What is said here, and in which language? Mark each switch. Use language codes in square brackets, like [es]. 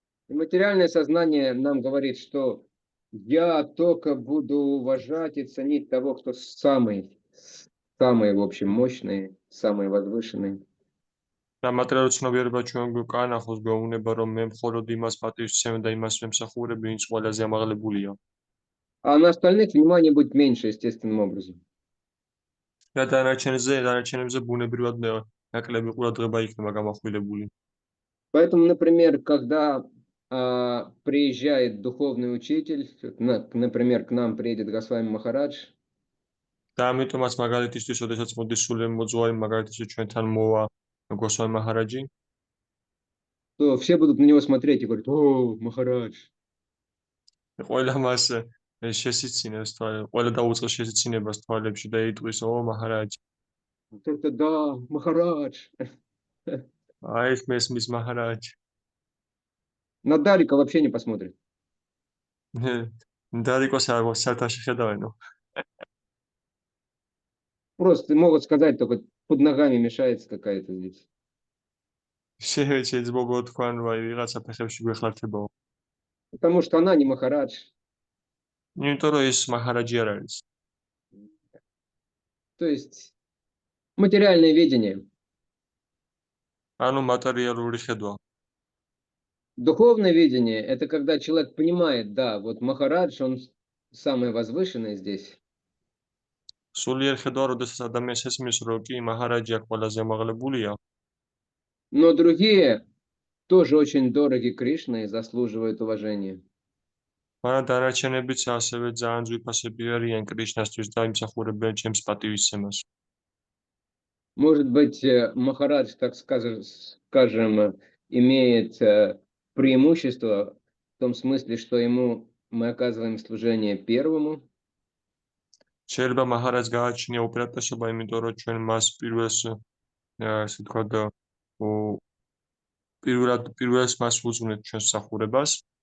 [ru] И материальное сознание нам говорит, что я только буду уважать и ценить того, кто самый, в общем, мощный, самый возвышенный. [ka] და მატერიალური ცნობიერება ჩვენ გვკანახოს, გვეუბნება, რომ მე მხოლოდ იმას პატივს ვცემ და იმას ვემსახურებ, ვინც ყველაზე ამაღლებულია. [ru] А на остальных внимание будет меньше естественным образом. [ka] და დანარჩენებზე ბუნებრივად ნაკლები ყურადღება იქნება გამახვილებული. [ru] Поэтому, например, когда приезжает духовный учитель, например, к нам приедет Госвами Махарадж, [ka] და ამიტომაც მაგალითისთვის, ოდესაც მოდის სულელი მოძღვარი, მაგალითისთვის ჩვენთან მოვა გოსვამი მაჰარაჯი, [ru] то все будут на него смотреть и говорить: «О, Махарадж, [ka] ყველა მას შესიცინებს, ყველა დაუწყეს შესიცინებას თვალებში და იტყვის: "ო მაჰარაჯი, [ru] вот это да, Махарадж!» [ka] აი ეს მესმის მაჰარაჯი." [ru] На Дарика вообще не посмотрит. [ka] დარიკოს არ საერთოდ შეხედავენო. [ru] Просто могут сказать только: под ногами мешается какая-то здесь. [ka] შეიძლება მოგოთ თქვან, რომ აი ვიღაცა ფეხებში გვეხლართებაო. [ru] Потому что она не Махарадж. [ka] იმიტომ რომ ეს მაჰარაჯი არ არის. [ru] То есть материальное видение. [ka] ანუ მატერიალური ხედვა. [ru] Духовное видение — это когда человек понимает, да, вот Махарадж, он самый возвышенный здесь. [ka] სულიერ ხედვა, როდესაც ადამიანს ესმის, რომ კი მაჰარაჯი აქ ყველაზე ამაღლებულია, [ru] Но другие тоже очень дороги Кришне и заслуживают уважения. [ka] მაგრამ დანარჩენებიც ასევე ძალიან ძვირფასები არიან კრიშნასთვის და იმსახურებენ ჩემს პატივისცემას. [ru] Может быть, Махарадж, так скажем, имеет преимущество в том смысле, что ему мы оказываем служение первому, [ka] შეიძლება მაჰარაჯს გააჩნია უპირატესობა, იმიტომ რომ ჩვენ მას ასე ვთქვათ, პირველს მას უძღვნით ჩვენს მსახურებას,